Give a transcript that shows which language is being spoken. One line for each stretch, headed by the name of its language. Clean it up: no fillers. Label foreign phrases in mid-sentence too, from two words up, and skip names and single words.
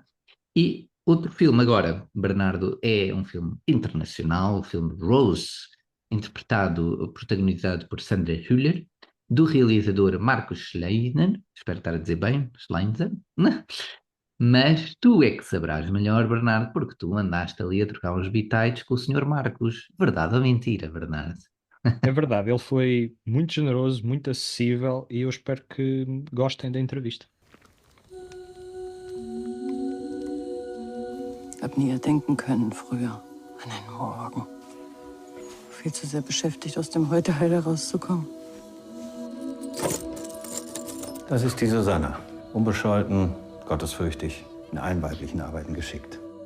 Portuguese: E outro filme agora, Bernardo, é um filme internacional, o filme Rose, protagonizado por Sandra Hüller, do realizador Marcos Schleiner, espero estar a dizer bem, Schleiner, mas tu é que saberás melhor, Bernardo, porque tu andaste ali a trocar uns bitites com o senhor Marcos. Verdade ou mentira, Bernardo? É verdade, ele foi muito generoso, muito acessível e eu espero que gostem da entrevista.
German: Ich habe nie denken können früher an einen Morgen. Viel zu sehr beschäftigt, aus dem Heute-Heil herauszukommen. Das ist die Susanna. Unbescholten, gottesfürchtig, in allen weiblichen Arbeiten geschickt.